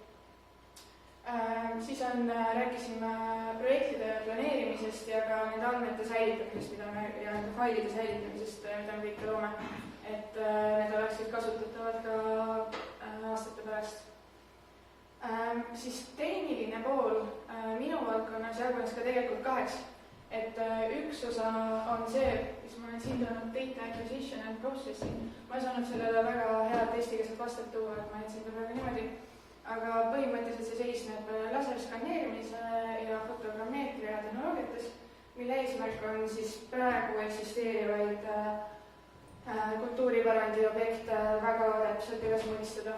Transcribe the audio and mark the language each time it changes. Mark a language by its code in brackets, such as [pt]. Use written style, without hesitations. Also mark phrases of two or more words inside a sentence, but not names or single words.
[et] Siis rääkisime projektide planeerimisest ja ka nende andmete säilitamisest, ja nende failide säilitamisest, mida me kõik loome, et need oleksid kasutatavad ka aastate pärast. Siis tehniline pool minu valdkonnas jagunes ka tegelikult 2. Et üks osa on see, mis ma olen siin toonud [en] data acquisition and processing. [et] Ma ei saanud sellele väga head eestikeelset vastet tuua, et ma jätsin ta praegu niimoodi. Aga põhimõtteliselt see seisneb laserskanneerimise ja fotogrammeetria tehnoloogiates, mille eesmärk on siis praegu eksisteerivaid kultuuripärandi objekte väga täpselt üles mõistada.